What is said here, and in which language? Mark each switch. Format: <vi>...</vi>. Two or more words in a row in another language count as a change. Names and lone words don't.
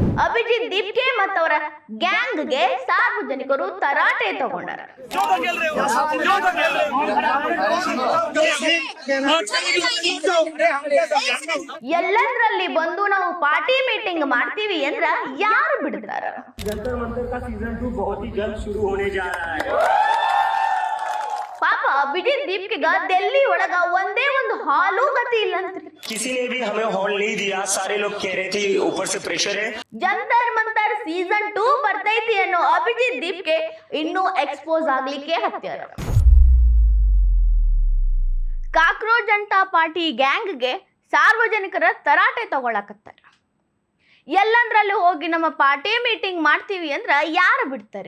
<kn>ಅಭಿಜಿತ್ ದೀಪ್ಗೆ ಮತ್ತವರ ಗ್ಯಾಂಗ್ಗೆ ಸಾರ್ವಜನಿಕರು ತರಾಟೆ ತಗೊಂಡಾರ. ಎಲ್ಲಂದ್ರಲ್ಲಿ ಬಂದು ನಾವು</kn> <en>party meeting</en> <kn>ಮಾಡ್ತೀವಿ ಅಂದ್ರ ಯಾರು ಬಿಡ್ತಾರ?</kn> <hi>जंतर मंतर का सीजन 2 बहुत ही जल्द शुरू होने जा रहा है.</hi> <kn>ಪಾಪ ಅಭಿಜಿತ್ ದೀಪ್ಗೆಗ ಡೆಲ್ಲಿ ಒಳಗ ಒಂದೇ ಒಂದು ಹಾಲು ಗತಿ ಇಲ್ಲ ಅಂತ.</kn> <hi>किसी ने भी हमें हॉल नहीं दिया. सारे लोग कह रहे थे ऊपर से प्रेशर है.</hi> <kn>ಜಂತರ್ ಮಂತರ್ ಸೀಸನ್ 2 ಬರ್ತೈತಿ ಅನ್ನೋ ಅಭಿಜಿತ್ ದೀಪ್ಗೆ ಇನ್ನೂ ಎಕ್ಸ್ಪೋಸ್ ಆಗ್ಲಿಕ್ಕೆ ಹತ್ಯಾರ. ಕಾಕ್ರೋಚ್ ಜನತಾ ಪಾರ್ಟಿ ಗ್ಯಾಂಗ್ಗೆ ಸಾರ್ವಜನಿಕರ ತರಾಟೆ ತಗೊಳಕತ್ತಾರ. ಎಲ್ಲಂದ್ರಲ್ಲಿ ಹೋಗಿ ನಮ್ಮ</kn> <en>party meeting</en> <kn>ಮಾಡ್ತೀವಿ ಅಂದ್ರ ಯಾರು ಬಿಡ್ತಾರ್ರಿ?</kn>